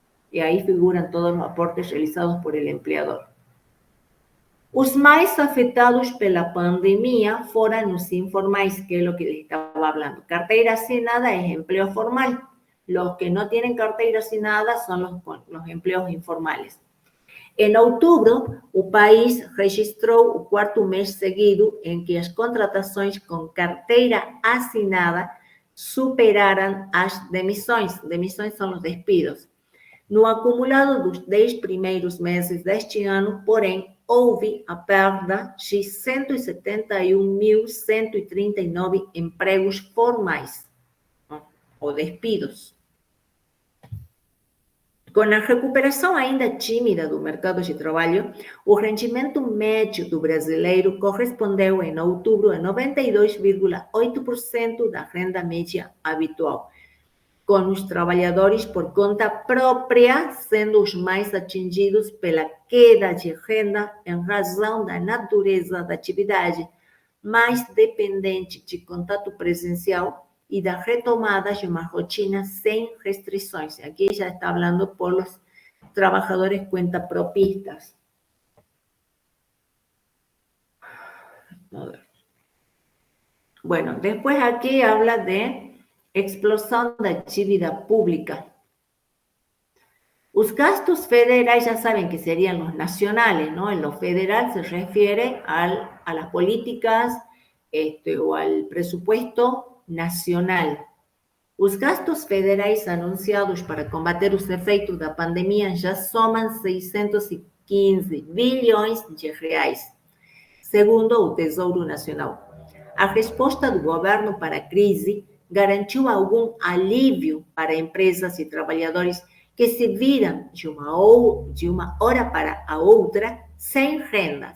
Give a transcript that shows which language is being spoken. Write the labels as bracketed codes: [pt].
[es] Y ahí figuran todos los aportes realizados por el empleador. [pt] Os mais afetados pela pandemia foram os informais, [es] que es lo que les estaba hablando. Carteira asignada es empleo formal. Los que no tienen carteira asignada son los empleos informales. [pt] En outubro, o país registrou o quarto mês seguido em que as contratações com carteira assinada superaram as demissões. Demissões são os despidos. No acumulado dos 10 primeiros meses deste ano, porém, houve a perda de 171.139 empregos formais, ou despidos. Com a recuperação ainda tímida do mercado de trabalho, o rendimento médio do brasileiro correspondeu em outubro a 92,8% da renda média habitual, com os trabalhadores por conta própria sendo os mais atingidos pela queda de renda em razão da natureza da atividade, mais dependente de contato presencial y da retomada de una rotina sin restricciones. [es] Aquí ya está hablando por los trabajadores cuentapropistas. Bueno, después aquí habla de explosión de actividad pública. Los gastos federales ya saben que serían los nacionales, ¿no? En lo federal se refiere a las políticas o al presupuesto nacional. [pt] Os gastos federais anunciados para combater os efeitos da pandemia já somam 615 bilhões de reais, segundo o Tesouro Nacional. A resposta do governo para a crise garantiu algum alívio para empresas e trabalhadores que se viram de uma hora para a outra sem renda.